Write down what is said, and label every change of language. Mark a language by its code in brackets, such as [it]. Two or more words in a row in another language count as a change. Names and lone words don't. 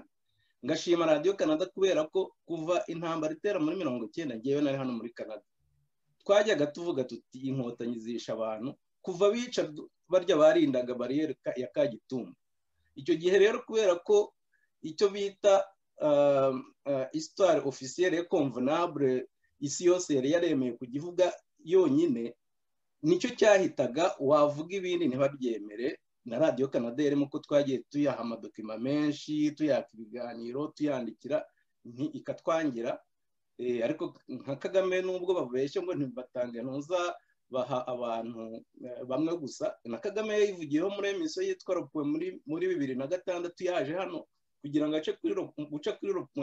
[rw] Ngashima Radio Canada kubera ko kuva intambara itera muri 1990 ngewe nari hano muri Canada, twajyaga tuvuga tuti inkotanyi zisha abantu kuva bica barya barindaga bariyeri ya Kagitumba. Icyo gihe rero kubera ko icyo bita [fr] histoire officielle convenable [rw] isi yose yari yaremeye kugivuga yonyine, nicyo cyahitaga wavuga ibindi ntibabyemere. Na Radio Canada yarimo ko twagiye tuyaha amadokima menshi, tuyaka ibiganiro, tuyandikira ikatwangira. Ariko nka Kagame nubwo babeshye ngo ntibatange ntuza baha abantu bamwe gusa, na Kagame yivugiyeho muri emission yitwa Ropuwe muri 2006 yaje hano kugira ngo ace guca kuri Ropuwe.